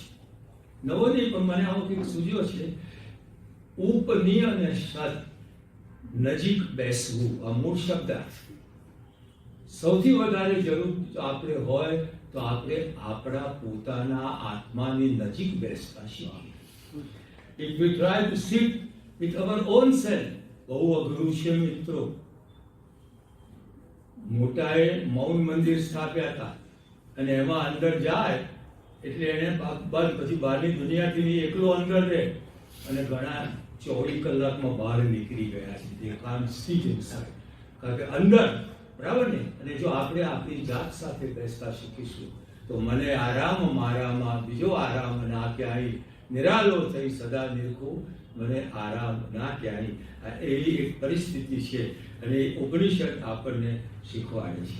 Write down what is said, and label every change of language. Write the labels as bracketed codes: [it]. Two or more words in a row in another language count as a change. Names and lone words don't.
[gu] નવો નહીં, પણ મને આવો કંઈક સૂઝ્યો છે. ઉપની અને સત, નજીક બેસવું, આ મૂળ શબ્દ. સૌથી વધારે જરૂર આપણે હોય તો આપણે આપણા પોતાના આત્માની નજીક બેસતા શીખીએ. [en] If we try to sit with our own self, [gu] બહુ અઘરું છે મિત્રો. મોટાએ મૌન મંદિર સ્થાપ્યા હતા, અને એમાં અંદર જાય એટલે એને પછી બહારની દુનિયાથી એકલો અંદર રહે, અને ઘણા 24 કલાકમાં બહાર નીકળી ગયા છે. [en] They can't sit inside. [gu] કારણ કે અંદર, બરાબર ને? અને જો આપણે આપણી જાત સાથે બેસતા શીખીશું તો મને આરામ મારામાં બીજો આરામ ના ક્યાંય, નિરાલો થઈ સદા નિરખો મને આરામ ના ક્યાંય. એવી એક પરિસ્થિતિ છે, અને ઉપનિષદ આપણને શીખવાડે છે.